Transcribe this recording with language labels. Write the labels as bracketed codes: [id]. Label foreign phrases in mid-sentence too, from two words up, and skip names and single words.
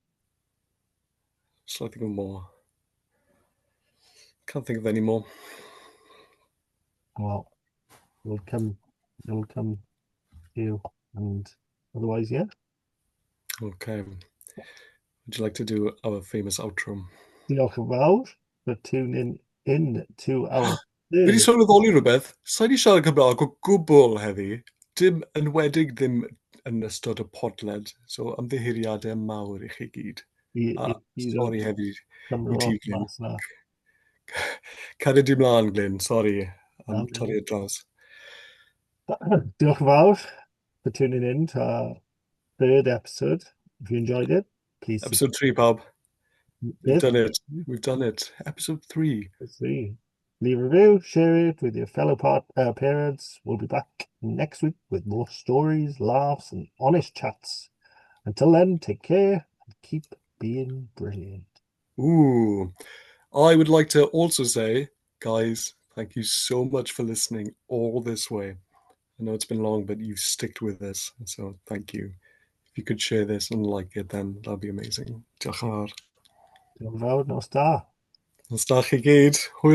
[en] Just think of more. Can't think of any more. Well, it'll come to you. And otherwise, yeah. Okay. Would you like to do our famous outro? [cy] Diolch yn fawr [en] for tuning in to our [cy] Fi wedi [en] third. [cy] sôn wyddoli rhywbeth. Sa i wedi siarad Cymraeg o gwbl heddi. Dim enwedig ddim yn ystod y podled. So ymddiheuriadau mawr i chi gyd. A i sori heddi i Cymro ti, Glyn. mas na. Cario di mlaen, Glyn. Sori am Na, torri y draws. Diolch yn fawr [en] for tuning in to our third episode. If you enjoyed it, please Episode 3, pawb. We've subscribe. done it. We've done it. Episode 3. Three. Leave a review, share it with your fellow parents. We'll be back next week with more stories, laughs, and honest chats. Until then, take care and keep being brilliant. Ooh. I would like to also say, guys, thank you so much for listening all this way. I know it's been long, but you've sticked with us. So thank you. If you could share this and like it, then that'd be amazing. [cy] Diolch yn fawr. Diolch yn fawr, nos da. Os da chi gyd, hwyl